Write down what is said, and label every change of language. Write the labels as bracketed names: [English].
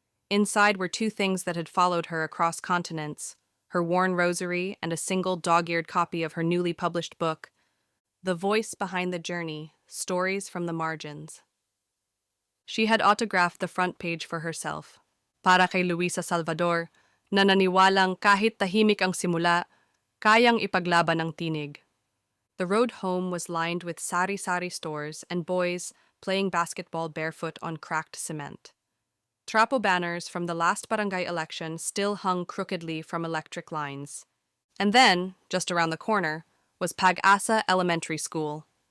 [English] Inside were 2 things that had followed her across continents, her worn rosary and a single dog-eared copy of her newly published book, The Voice Behind the Journey, Stories from the Margins. She had autographed the front page for herself. [Filipino] Para kay Luisa Salvador, na naniwalang kahit tahimik ang simula, kayang ipaglaban ang tinig. [English] The road home was lined with sari-sari stores and boys playing basketball barefoot on cracked cement. Trapo banners from the last barangay election still hung crookedly from electric lines. And then, just around the corner, was Pag-asa Elementary School.